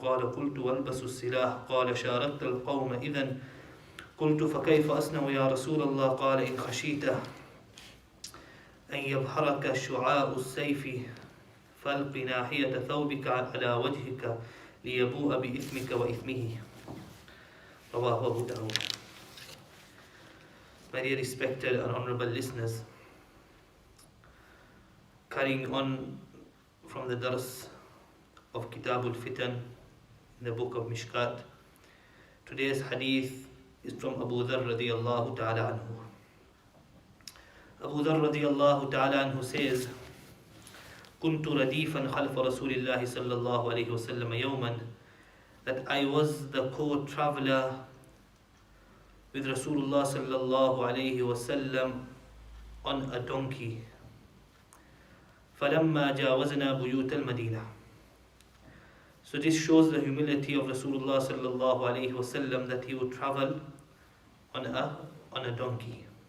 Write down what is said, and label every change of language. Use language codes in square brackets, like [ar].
[ar] قال: قلت: والبس السلاح. قال: شاركت القوم إذن. قلت: فكيف أصنع يا رسول الله؟ قال: إن خشيت أن يبحرك شعاع السيف فالق ناحية ثوبك على وجهك ليبوء بإثمك وإثمه. رواه Abu Dawud. [en] My dear respected and honorable listeners, carrying on from the DARS of Kitabul Fitan in the book of Mishkat, today's hadith is from Abu Dharr radiyallahu ta'ala anhu. Abu Dharr radiyallahu ta'ala anhu says, [ar] كنت رديفا خلف رسول الله صلى الله عليه وسلم يوما, [en] that I was the co-traveler with Rasulullah sallallahu alayhi wasallam on a donkey. [ar] فلما جاوزنا بيوت المدينة. [en] So this shows the humility of Rasulullah sallallahu alayhi wasallam, that he would travel on a donkey.